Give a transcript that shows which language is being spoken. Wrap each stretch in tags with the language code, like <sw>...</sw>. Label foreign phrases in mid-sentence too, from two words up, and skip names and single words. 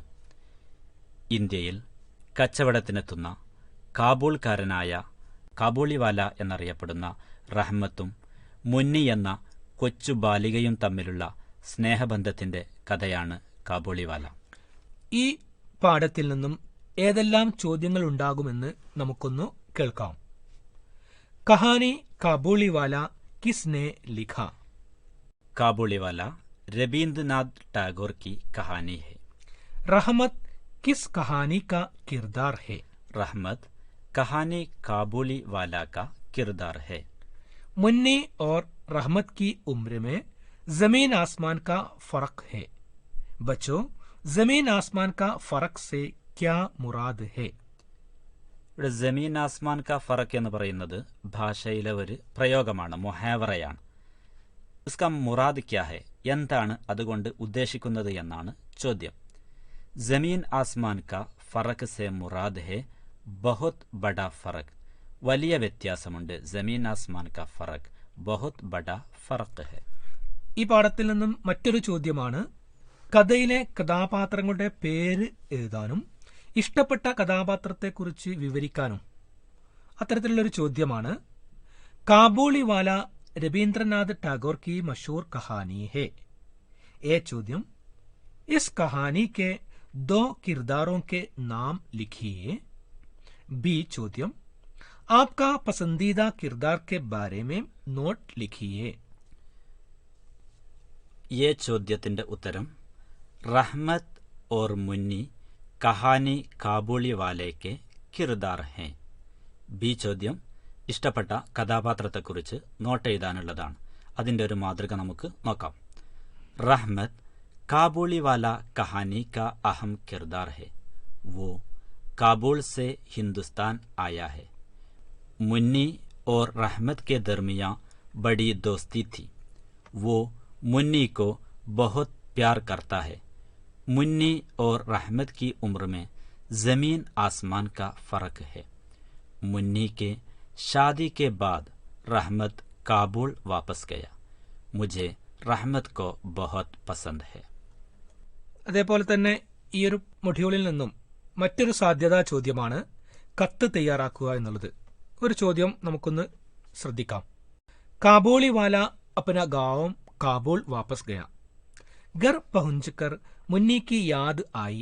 <ml>ഇന്ത്യയിൽ കച്ചവടത്തിനെത്തുന്ന കാബൂൾക്കാരനായ കാബൂളിവാല എന്നറിയപ്പെടുന്ന റഹ്മത്തും മുന്നി എന്ന കൊച്ചു ബാലികയും തമ്മിലുള്ള സ്നേഹബന്ധത്തിന്റെ കഥയാണ് കാബൂളിവാല. ഈ പാഠത്തിൽ നിന്നും ഏതെല്ലാം ചോദ്യങ്ങൾ ഉണ്ടാകുമെന്ന് നമുക്കൊന്ന് കേൾക്കാം.</ml> <hi>कहानी काबुलीवाला किसने लिखा? കാബൂളിവാല രവീന്ദ്രനാഥ് ടാഗോർ की कहानी है. रहमत किस कहानी का किरदार है? रहमत कहानी काबूलीवाला का किरदार है. मुन्नी और रहमत की उम्र में जमीन आसमान का फर्क है. बच्चों, जमीन आसमान का फर्क से क्या मुराद है?</hi> <ml>ഇവിടെ</ml> <hi>ज़मीन आसमान का फ़र्क</hi> <ml>എന്ന് പറയുന്നത് ഭാഷയിലെ ഒരു പ്രയോഗമാണ്, മൊഹാവറയാണ്.</ml> <hi>इसका मुराद क्या है,</hi> <ml>എന്താണ് അതുകൊണ്ട് ഉദ്ദേശിക്കുന്നത് എന്നാണ് ചോദ്യം.</ml> <hi>ज़मीन आसमान का फ़र्क से मुराद है बहुत बड़ा फ़र्क,</hi> <ml>വലിയ വ്യത്യാസമുണ്ട്.</ml> <hi>ज़मीन आसमान का फ़र्क बहुत बड़ा फ़र्क है.</hi> <ml>ഈ പാഠത്തിൽ നിന്നും മറ്റൊരു ചോദ്യമാണ് കഥയിലെ കഥാപാത്രങ്ങളുടെ പേര് എഴുതാനും ഇഷ്ടപ്പെട്ട കഥാപാത്രത്തെക്കുറിച്ച് വിവരിക്കാനും. അത്തരത്തിലുള്ളൊരു ചോദ്യമാണ്.</ml> <hi>കാബൂളിവാല രവീന്ദ്രനാഥ് ടാഗോർ की मशहूर कहानी है. ए ചോദ്യം, इस कहानी के 2 किरदारों के नाम लिखिए. बी ചോദ്യം, आपका पसंदीदा किरदार के बारे में നോട്ട് लिखिए. ये</hi> <ml>ചോദ്യത്തിന്റെ ഉത്തരം</ml> <hi>റഹ്മത്ത് और മുന്നി കഹാനി കാബൂളി വാലയ്ക്ക് किरदार है.</hi> <ml>ബി ചോദ്യം ഇഷ്ടപ്പെട്ട കഥാപാത്രത്തെക്കുറിച്ച് നോട്ട് എഴുതാനുള്ളതാണ്. അതിൻ്റെ ഒരു മാതൃക നമുക്ക് നോക്കാം.</ml> <hi>रहमत काबुली वाला कहानी का अहम किरदार है. वो काबुल से हिंदुस्तान आया है. मुन्नी और रहमत के दरमियान बड़ी दोस्ती थी. वो मुन्नी को बहुत प्यार करता है. मुन्नी और रहमत की उम्र में ज़मीन आसमान का फ़र्क है. मुन्नी के शादी के बाद रहमत काबुल वापस गया. मुझे रहमत को बहुत पसंद है.</hi> <ml>അതേപോലെ തന്നെ ഈ ഒരു മൊഡ്യൂളിൽ നിന്നും മറ്റൊരു സാധ്യതാ ചോദ്യമാണ് കത്ത് തയ്യാറാക്കുക എന്നുള്ളത്. ഒരു ചോദ്യം നമുക്കൊന്ന് ശ്രദ്ധിക്കാം.</ml> <hi>കാബൂളി വാല अपना गांव काबुल वापस गया. घर पहुंचकर मुन्नी की याद आई.</hi>